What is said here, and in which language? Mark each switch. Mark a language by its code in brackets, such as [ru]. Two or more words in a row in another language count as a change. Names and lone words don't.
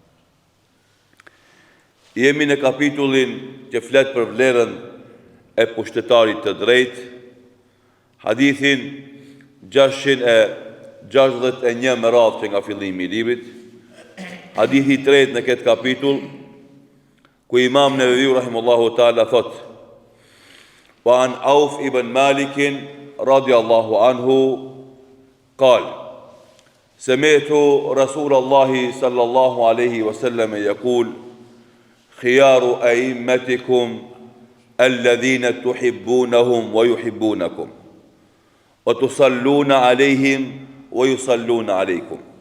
[sq] Jemi në kapitullin që flet për vlerën e pushtetarit të drejtë, hadithin 661 me radhë që nga fillimi i librit, hadithi i tretë në këtë kapitull, ku Imam Neveviu [ar] rahimahullahu taala [sq] thot: [ar] "وعن عوف بن مالك رضي الله عنه قال سمعت رسول الله صلى الله عليه وسلم يقول خيار أئمتكم الذين تحبونهم ويحبونكم وتصلون عليهم ويصلون عليكم